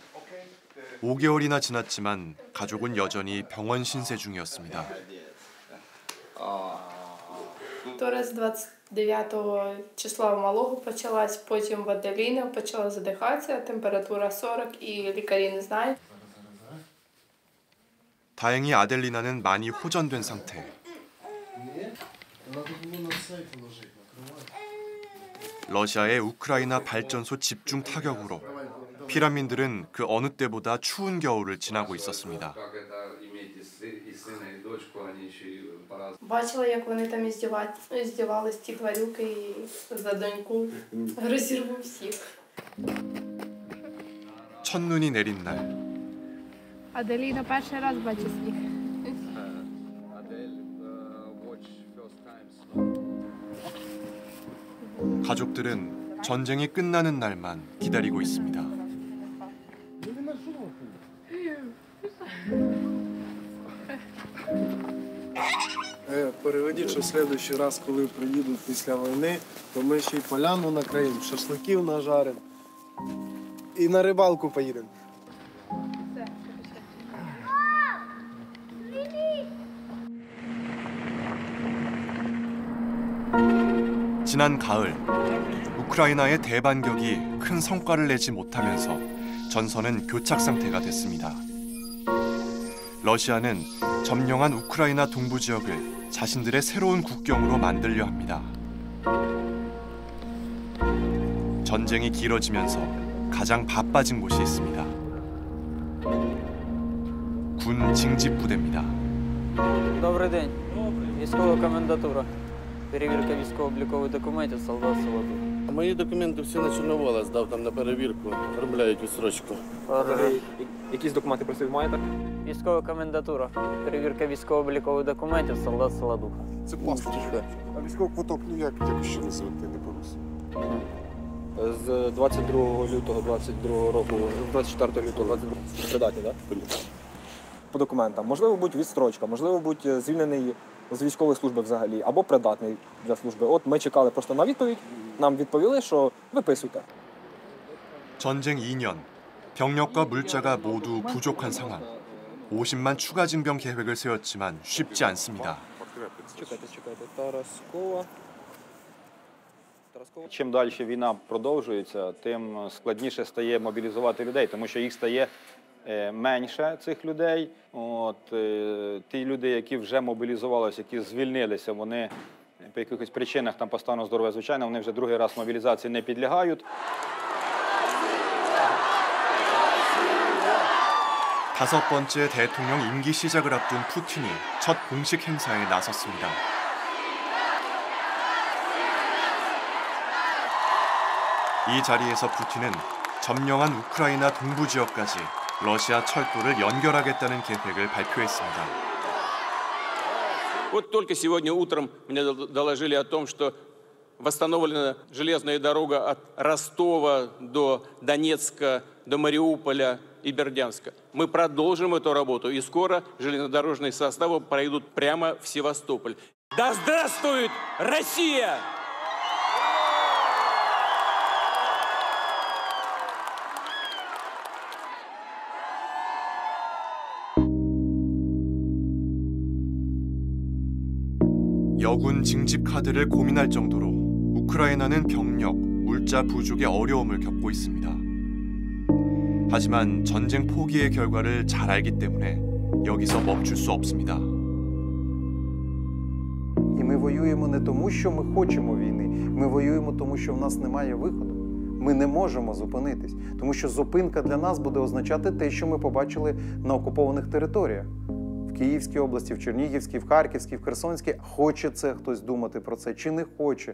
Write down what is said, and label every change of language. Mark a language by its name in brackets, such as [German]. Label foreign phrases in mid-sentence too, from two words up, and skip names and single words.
[Korean] 5개월이나 지났지만 가족은 여전히 병원 신세 중이었습니다. [Ukrainian] Торез 29 числа у малого почалась, потім в Аделіни почала задихатися, температура 40 і лікарі не знають. [Korean] 다행히 아델리나는 많이 호전된 상태. 러시아의 우크라이나 발전소 집중 타격으로 피란민들은 그 어느 때보다 추운 겨울을 지나고 있었습니다. [Ukrainian] Бачила, як вони там здівались, ті тварюки, і за доньку розірву всіх. [Korean] 첫눈이 내린 날. [Ukrainian] Аделіна перший раз бачить сніг. [Korean] 가족들은 전쟁이 끝나는 날만 기다리고 있습니다. [Ukrainian] Переведіть, що [Russian] в следующий раз, [Ukrainian] коли приїдуть після війни, то ми ще й поляну накриємо, шашликів нажаримо і на рибалку поїдемо. [Korean] 지난 가을, 우크라이나의 대반격이 큰 성과를 내지 못하면서 전선은 교착 상태가 됐습니다. 러시아는 점령한 우크라이나 동부 지역을 자신들의 새로운 국경으로 만들려 합니다. 전쟁이 길어지면서 가장 바빠진 곳이 있습니다. 군 징집부대입니다. [Ukrainian] Добрий день. Військова комендатура. Перевірка військово-облікових документів солдат Солодух. Мої документи всі на Чорновола здав там на перевірку, оформляють відстрочку. Якісь документи про себе маєте? Військова комендатура. Перевірка військово-облікових документів солдат Солодуха. Це паспорт. А військовий квиток, як ще називати, [Russian] не по-русски? [Ukrainian] З 22 лютого 22 року, 24 лютого 22 придатні, так? По документам. Можливо, будь відстрочка, можливо, будь звільнений з військової служби взагалі, або придатний для служби. От ми чекали просто на відповідь, нам відповіли, що виписуйте. [Korean] 전쟁 2년, 병력과 물자가 모두 부족한 상황. 50만 추가 징병 계획을 세웠지만 쉽지 않습니다. [Ukrainian] Чекайте. Тараскова. Чим далі війна продовжується, тим складніше стає мобілізувати людей, тому що їх стає менше, цих людей. Ті люди, які вже мобілізувалися, які звільнилися, вони по якихось причинах там по стану здоров'я, звичайно, вони вже другий раз мобілізації не підлягають. [Korean] 다섯 번째 대통령 임기 시작을 앞둔 푸틴이 첫 공식 행사에 나섰습니다. 이 자리에서 푸틴은 점령한 우크라이나 동부 지역까지 러시아 철도를 연결하겠다는 계획을 발표했습니다. [Russian] Вот только сегодня утром мне доложили о том, что восстановлена железная дорога от Ростова до Донецка, до Мариуполя и Бердянска. Мы продолжим эту работу, и скоро железнодорожные составы пройдут прямо в Севастополь. Да здравствует Россия! [Korean] 여군 징집 카드를 고민할 정도로 우크라이나는 병력, 물자 부족의 어려움을 겪고 있습니다. 하지만 전쟁 포기의 결과를 잘 알기 때문에 여기서 멈출 수 없습니다. [Ukrainian] І ми воюємо не тому, що ми хочемо війни. Ми воюємо тому, що в нас немає виходу. Ми не можемо зупинитись, тому що зупинка для нас буде означати те, що ми побачили на окупованих територіях. В Київській області, в Чернігівській, в Харківській, в Херсонській. Хоче це хтось думати про це чи не хоче?